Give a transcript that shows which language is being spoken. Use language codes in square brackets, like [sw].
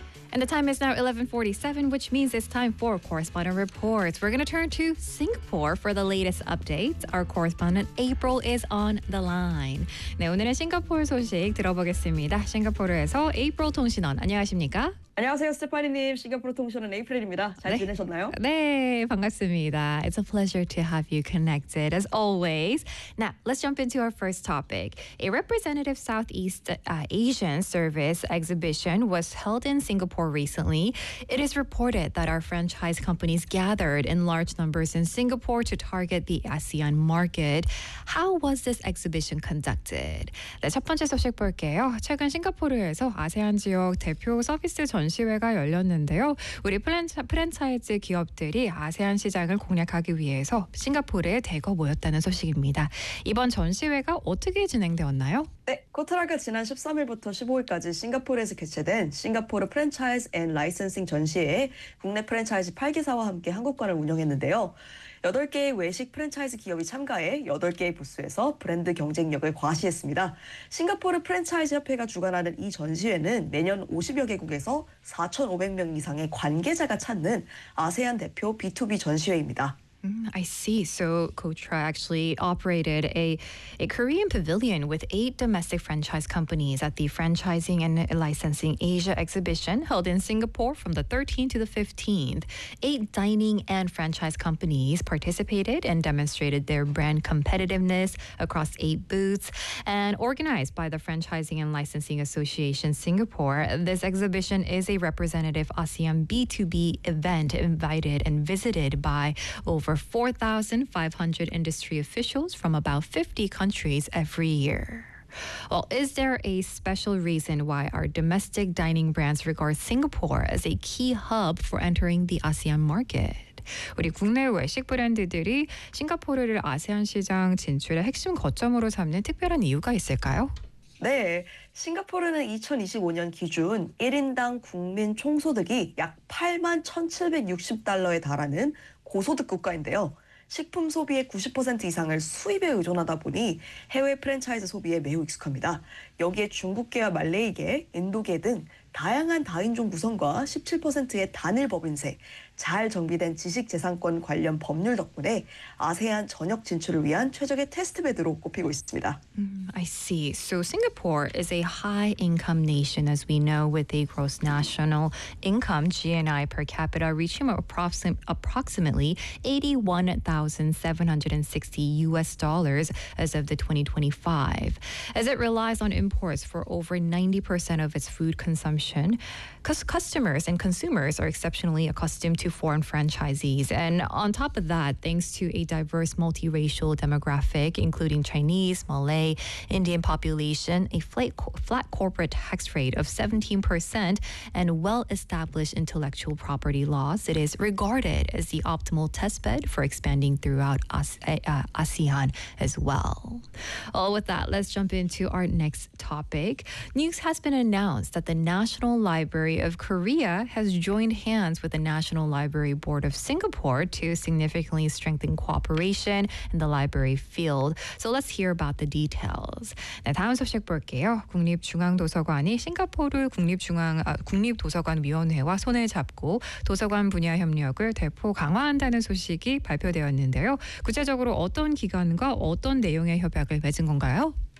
[en] And the time is now 11:47, which means it's time for Correspondent Reports. We're going to turn to Singapore for the latest updates. Our correspondent April is on the line. [ko] 네, 오늘의 싱가포르 소식 들어보겠습니다. 싱가포르에서 April 통신원, 안녕하십니까? 안녕하세요, 스테파니님. 싱가포르 통신원 에이프릴입니다. 잘 지내셨나요? 네, 반갑습니다. [en] It's a pleasure to have you connected, as always. Now, let's jump into our first topic. A representative Southeast Asian service exhibition was held in Singapore recently. It is reported that our franchise companies gathered in large numbers in Singapore to target the ASEAN market. How was this exhibition conducted? [ko] 네, 첫 번째 소식 볼게요. 최근 싱가포르에서 아세안 지역 대표 서비스 전시회가 열렸는데요. 우리 프랜차이즈 기업들이 아세안 시장을 공략하기 위해서 싱가포르에 대거 모였다는 소식입니다. 이번 전시회가 어떻게 진행되었나요? 네, 코트라가 지난 13일부터 15일까지 싱가포르에서 개최된 싱가포르 프랜차이즈 앤 라이선싱 전시회에 국내 프랜차이즈 8개사와 함께 한국관을 운영했는데요. 8개의 외식 프랜차이즈 기업이 참가해 8개의 부스에서 브랜드 경쟁력을 과시했습니다. 싱가포르 프랜차이즈 협회가 주관하는 이 전시회는 매년 50여 개국에서 4,500명 이상의 관계자가 찾는 아세안 대표 B2B 전시회입니다. [en] I see. So Cotra actually operated a Korean pavilion with 8 domestic franchise companies at the Franchising and Licensing Asia Exhibition held in Singapore from the 13th to the 15th. 8 dining and franchise companies participated and demonstrated their brand competitiveness across 8 booths. And organized by the Franchising and Licensing Association Singapore, this exhibition is a representative ASEAN B2B event invited and visited by over 4,500 industry officials from about 50 countries every year. Well, is there a special reason why our domestic dining brands regard Singapore as a key hub for entering the ASEAN market? [ko] 우리 국내 외식 브랜드들이 싱가포르를 아세안 시장 진출의 핵심 거점으로 삼는 특별한 이유가 있을까요? 네, 싱가포르는 2025년 기준 1인당 국민 총소득이 약 8만 1,760달러에 달하는 고소득 국가인데요. 식품 소비의 90% 이상을 수입에 의존하다 보니 해외 프랜차이즈 소비에 매우 익숙합니다. 여기에 중국계와 말레이계, 인도계 등 다양한 다인종 구성과 17%의 단일 법인세, 잘 정비된 지식재산권 관련 법률 덕분에 아세안 전역 진출을 위한 최적의 테스트베드로 꼽히고 있습니다. [en] I see. So Singapore is a high-income nation, as we know, with a gross national income, GNI per capita, reaching approximately $81,760 as of the 2025. As it relies on imports for over 90% of its food consumption, customers and consumers are exceptionally accustomed to foreign franchisees. And on top of that, thanks to a diverse multiracial demographic, including Chinese, Malay, Indian population, a flat corporate tax rate of 17%, and well-established intellectual property laws, it is regarded as the optimal testbed for expanding throughout ASEAN as well. Well, with that, let's jump into our next topic. News has been announced that the National Library of Korea has joined hands with the National Library Board of Singapore to significantly strengthen cooperation in the library field. So let's hear about the details. [ko] 네, 다음 소식 볼게요. 국립중앙도서관이 싱가포르 국립도서관위원회와 손을 잡고 도서관 분야 협력을 대폭 강화한다는 소식이 발표되었는데요. 구체적으로 어떤 기관과 어떤 내용의 협약을 맺은 건가요?